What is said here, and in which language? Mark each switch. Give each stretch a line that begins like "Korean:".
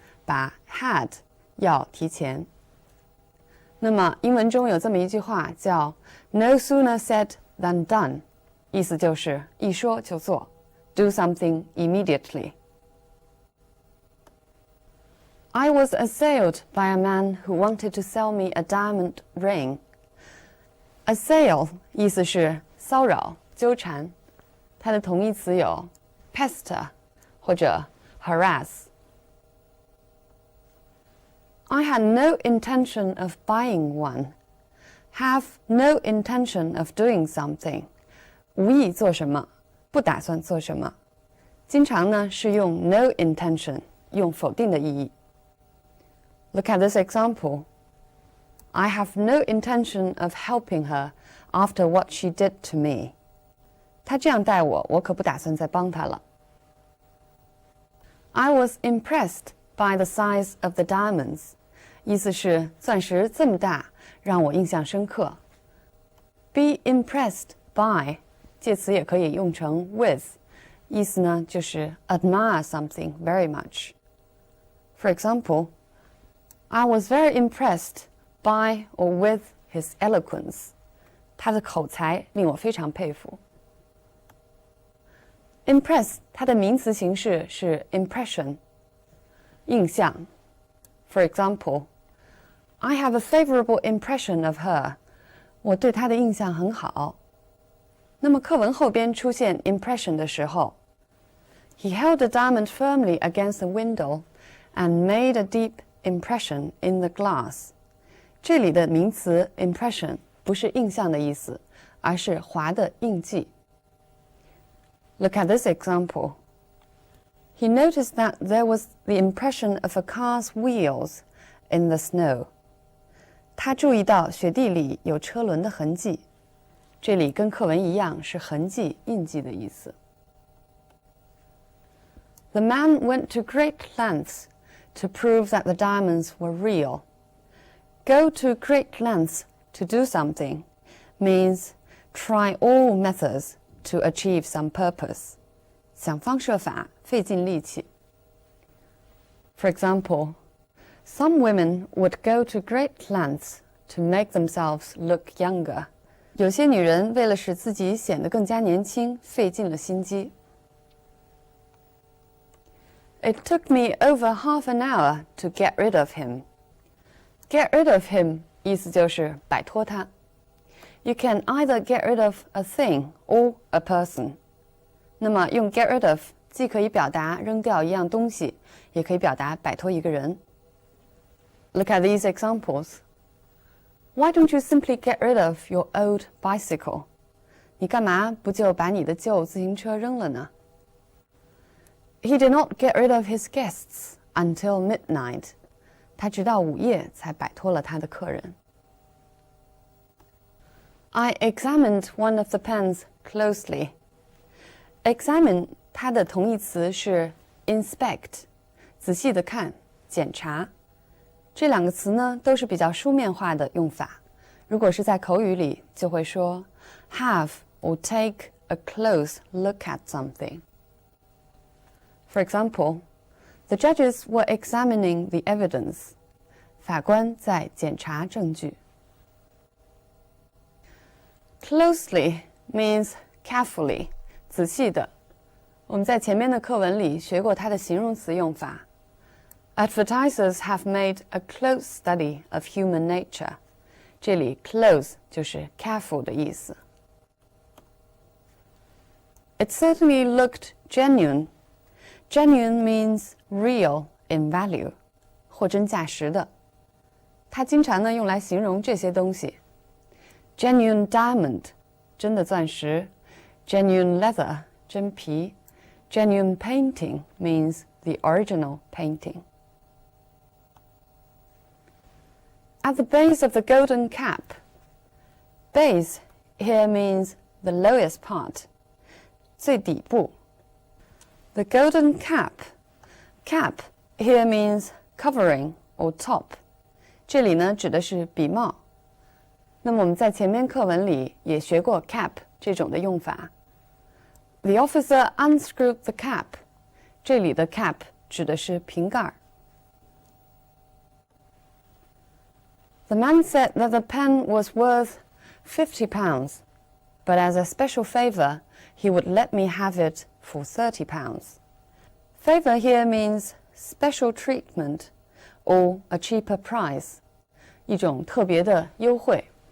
Chinese: 把 had 要提前。那么英文中有这么一句话叫
English: No sooner said than done.
Chinese: 意思就是一说就做
English: Do something immediately. I was assailed by a man who wanted to sell me a diamond ring.
Chinese: Assail 意思是骚扰、纠缠，它的同义词有 pester 或者 harass.
English: I had no intention of buying one. Have no intention of doing something.
Chinese: 无意做什么，不打算做什么。经常呢是用 no intention 用否定的意义。
English: Look at this example. I have no intention of helping her after what she did to me.
Chinese: 她这样待我，我可不打算再帮她了。
English: I was impressed by the size of the diamonds.
Chinese: 意思是钻石这么大，让我印象深刻。
English: Be impressed by
Chinese: 介词也可以用成 with， 意思呢就是
English: admire something very much. For example, I was very impressed by or with his eloquence.
Chinese: 他的口才令我非常佩服。 Impress 它的名词形式是 impression 印象。
English: For example, I have a favorable impression of her.
Chinese: 我对她的印象很好。那么课文后边出现 impression 的时候
English: He held the diamond firmly against the window and made a deep impression in the glass.
Chinese: 这里的名词 impression 不是印象的意思，而是划的印记。
English: Look at this example. He noticed that there was the impression of a car's wheels in the snow.
Chinese: 他注意到雪地里有车轮的痕迹。这里跟课文一样，是痕迹、印记的意思。
English: The man went to great lengths to prove that the diamonds were real. Go to great lengths to do something means try all methods to achieve some purpose.
Chinese: 想方设法，费尽力气。
English: For example, some women would go to great lengths to make themselves look younger.
Chinese: 有些女人为了使自己显得更加年轻，费尽了心机。
English: It took me over half an hour to get rid of him. Get rid of him
Chinese: 意思就是摆脱他。
English: You can either get rid of a thing or a person.
Chinese: 那么用 get rid of 既可以表达扔掉一样东西，也可以表达摆脱一个人。
English: Look at these examples. Why don't you simply get rid of your old bicycle?
Chinese: 你干嘛不就把你的旧自行车扔了呢？
English: He did not get rid of his guests until midnight.
Chinese: 他直到午夜才摆脱了他的客人。
English: I examined one of the pens closely.
Chinese: Examine 它的同义词是 inspect， 仔细的看、检查。这两个词呢，都是比较书面化的用法。如果是在口语里，就会说
English: have or take a close look at something. For example, the judges were examining the evidence.
Chinese: 法官在检查证据。
English: Closely means carefully,
Chinese: 仔细的。我们在前面的课文里学过它的形容词用法。
English: Advertisers have made a close study of human nature.
Chinese: 这里 close 就是 careful 的意思。
English: It certainly looked genuine. Genuine means real in value,
Chinese: 货真价实的。它经常呢用来形容这些东西。
English: Genuine diamond,
Chinese: 真的钻石。
English: Genuine leather,
Chinese: 真皮。
English: Genuine painting means the original painting. At the base of the golden cap. Base here means the lowest part,
Chinese: 最底部。
English: The golden cap. Cap here means covering or top.
Chinese: 这里呢指的是笔帽。那么我们在前面课文里也学过 cap 这种的用法。
English: The officer unscrewed the cap.
Chinese: 这里的 cap 指的是瓶盖。
English: The man said that the pen was worth £50, but as a special favor, he would let me have it for £30. Favor here means special treatment or a cheaper price,
Chinese: 一种特别的优惠。